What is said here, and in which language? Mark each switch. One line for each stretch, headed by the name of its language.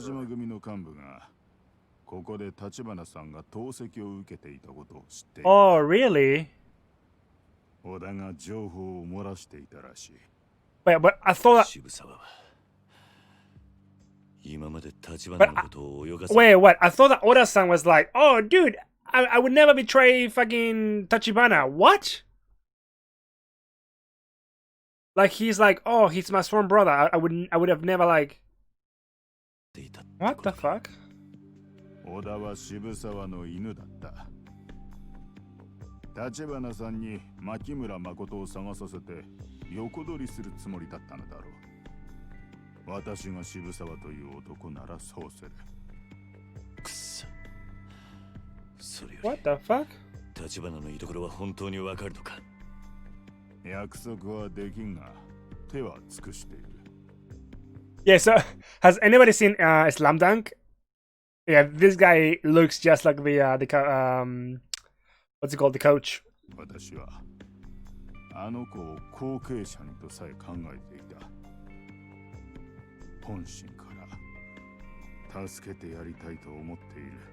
Japanese: 島組の幹部がここで立花さんが投石を受けていたことを知っている。
English: Oh, really?
Japanese: 織田が情報を漏らしていたらしい。
English: Wait, but I thought that.
Japanese: 渋沢は今まで立花のことを泳がせ
English: Wait, what? I thought that Oda-san was like, oh, dude, I would never betray fucking Tachibana. What? Like he's like, oh, he's my sworn brother. I would have never like.
Japanese: ていた
English: What the fuck?
Japanese: 織田は渋沢の犬だった。立花さんに牧村誠を探させて横取りするつもりだったのだろう。私が渋沢という男ならそうする。くっそそれよ
English: What the fuck?
Japanese: り立花の居所は本当にわかるのか。約束はできんが手は尽くしている。
English: Yeah. So has anybody seen Slam Dunk? Yeah, this guy looks just like what's it called, the coach.
Japanese: 私はあの子を後継者にとさえ考えていた。本心から助けてやりたいと思っている。